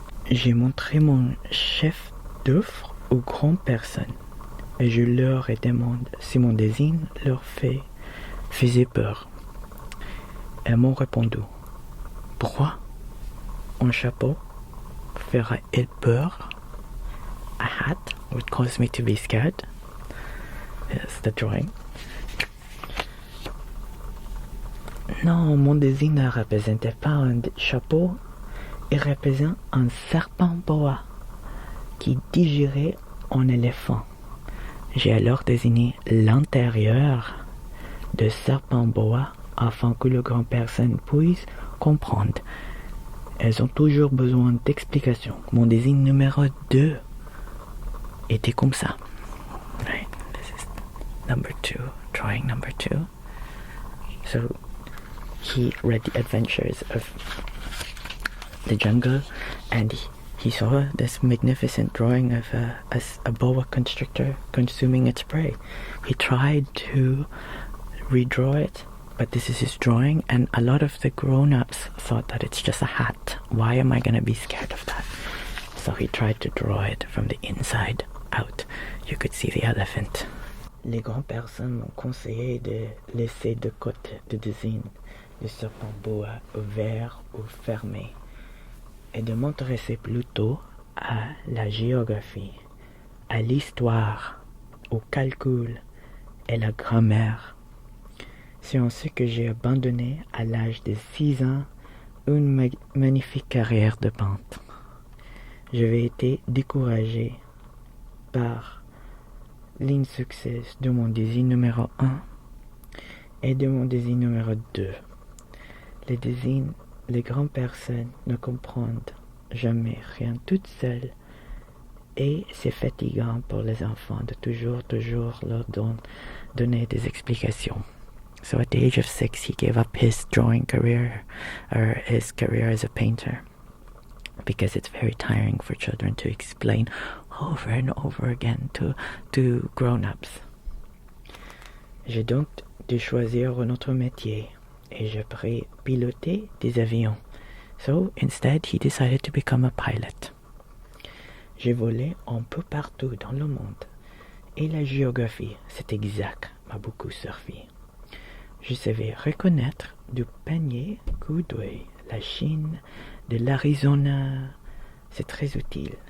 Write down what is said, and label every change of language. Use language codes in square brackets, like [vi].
[fr] J'ai montré mon chef d'œuvre aux grandes personnes et je leur ai demandé si mon dessin leur faisait peur. Elles m'ont répondu: pourquoi? Un chapeau ferait-il peur? [en] A hat would cause me to be scared. Yes, the drawing. [fr] Non, mon dessin ne représentait pas un chapeau, il représente un serpent boa qui digérait un éléphant. J'ai alors dessiné l'intérieur de serpent boa afin que les grandes personnes puissent comprendre. Elles ont toujours besoin d'explications. Mon dessin numéro 2 était comme ça. [en] Right, this is number 2, drawing number 2. So he read the adventures of the jungle and he saw this magnificent drawing of a boa constrictor consuming its prey. He tried to redraw it, but this is his drawing, and a lot of the grown-ups thought that it's just a hat. Why am I going to be scared of that? So he tried to draw it from the inside out. You could see the elephant. [fr] Les grandes personnes m'ont conseillé de laisser de côté le dessin de serpent boa ouvert ou fermé et de m'intéresser plutôt à la géographie. à l'histoire, au calcul et la grammaire. C'est ainsi que j'ai abandonné à l'âge de 6 ans une magnifique carrière de peintre. J'avais été découragé par l'insuccès de mon désir numéro 1 et de mon désir numéro 2. Les grandes personnes ne comprennent jamais rien toutes seules et c'est fatigant pour les enfants de toujours leur donner des explications. [en] So at the age of 6, he gave up his drawing career, or his career as a painter, because it's very tiring for children to explain over and over again to grown-ups. [fr] J'ai donc dû choisir un autre métier, et j'ai pris piloter des avions. [en] So instead, he decided to become a pilot. [fr] J'ai volé un peu partout dans le monde, et la géographie, c'est exact, m'a beaucoup servi. Je savais reconnaître du panier Goodway, la Chine, de l'Arizona. C'est très utile.